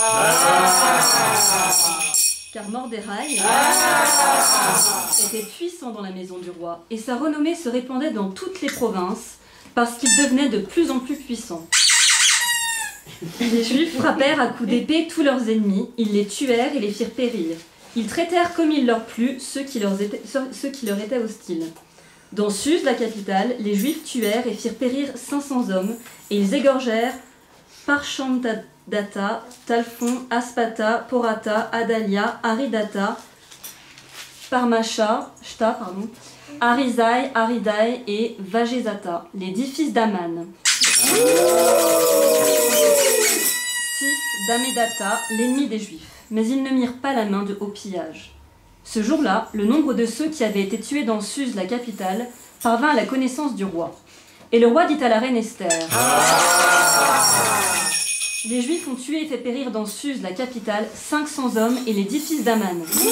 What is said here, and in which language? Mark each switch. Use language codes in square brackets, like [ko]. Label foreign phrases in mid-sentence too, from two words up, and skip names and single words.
[fr] Car Mordechai était puissant dans la maison du roi, et sa renommée se répandait dans toutes les provinces, parce qu'il devenait de plus en plus puissant. Les Juifs frappèrent à coups d'épée tous leurs ennemis, ils les tuèrent et les firent périr. Ils traitèrent comme il leur plut ceux qui leur étaient hostiles. Dans Suse, la capitale, les Juifs tuèrent et firent périr 500 hommes, et ils égorgèrent Parchandata, Talphon, Aspata, Porata, Adalia, Aridata, Parmasha, Arizai, Aridai et Vagezata, les 10 fils d'Aman. Fils d'Amedata, l'ennemi des Juifs. Mais ils ne mirent pas la main au pillage. Ce jour-là, le nombre de ceux qui avaient été tués dans Suse, la capitale, parvint à la connaissance du roi. Et le roi dit à la reine Esther, les Juifs ont tué et fait périr dans Suse, la capitale, 500 hommes et les 10 fils d'Aman.